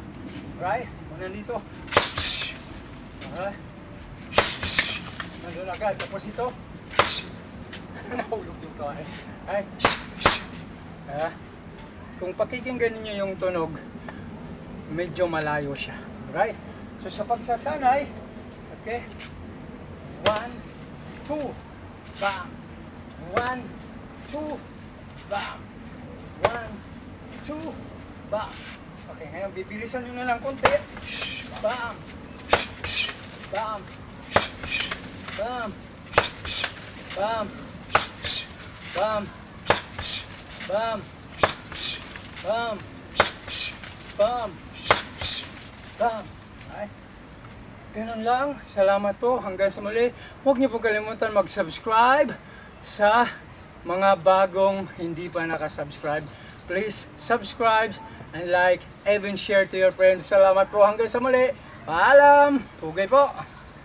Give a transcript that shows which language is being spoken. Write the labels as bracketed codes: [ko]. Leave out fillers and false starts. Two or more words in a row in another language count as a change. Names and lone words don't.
[tl] Right? Kung nandito, alright. Nandun agad. Tapos ito, nahulog yung kawan. Ay. Kung pakikinggan ninyo yung tunog, medyo malayo siya. Right? So sa pagsasanay, okay, 1, 2, bam. 1, 2, bam. 1, 2, bam. Okay, ngayon bibilisan nyo na lang konti. Bam. Bam. Bam. Bam. Bam. Bam. Bam. Bam. Bam. Ay. Ganun lang. Salamat po. Hanggang sa muli. Huwag niyo po kalimutan mag-subscribe sa mga bagong hindi pa nakasubscribe. [en] Please subscribe and like, even share to your friends. [tl] Salamat po. Hanggang sa muli. Paalam. Tugay po.